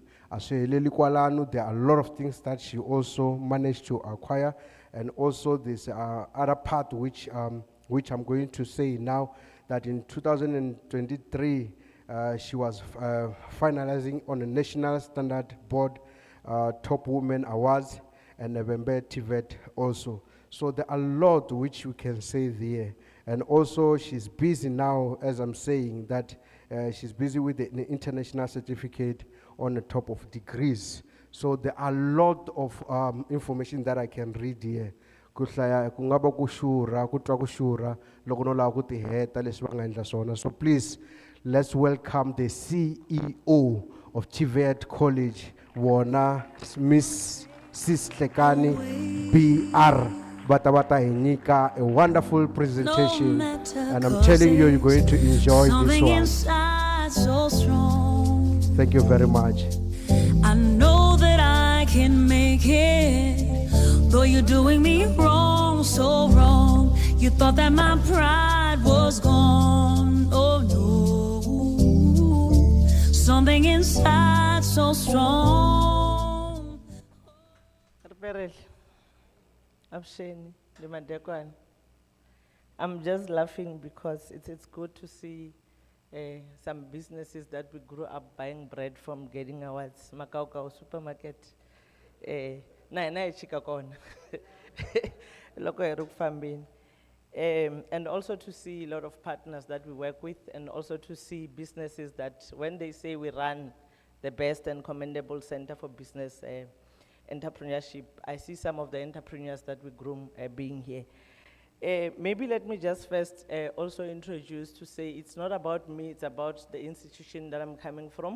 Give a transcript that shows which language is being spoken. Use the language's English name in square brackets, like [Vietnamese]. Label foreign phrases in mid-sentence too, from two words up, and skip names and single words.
[English] There are a lot of things that she also managed to acquire, and also this other part which I'm going to say now, that in 2023 she was finalizing on a national standard board top women awards, and November TVET also. So there are a lot which we can say there. And also she's busy now, as I'm saying, that she's busy with the international certificate on the top of degrees. So there are a lot of information that I can read here. [Tsonga] Ku hlaya ku nga va ku xurha, ku twa ku xurha, loko no lava ku ti heta leswi va nga endla swona. [English] So please, let's welcome the CEO of TVET College, [Tsonga] wona Miss Sis Tlekani BR. [English] Bata hi nyika a wonderful presentation, and I'm telling you, you're going to enjoy this one. So strong. Thank you very much. I know that I can make it, though you're doing me wrong, so wrong. You thought that my pride was gone. Oh no, something inside so strong. I'm just laughing because it's good to see some businesses that we grew up buying bread from getting awards. Makau supermarket. [Tsonga] Na chika kona. Loko eruk fambini. [English] And also to see a lot of partners that we work with, and also to see businesses that when they say we run the best and commendable center for business entrepreneurship, I see some of the entrepreneurs that we groom being here. Maybe let me just first also introduce to say it's not about me, it's about the institution that I'm coming from.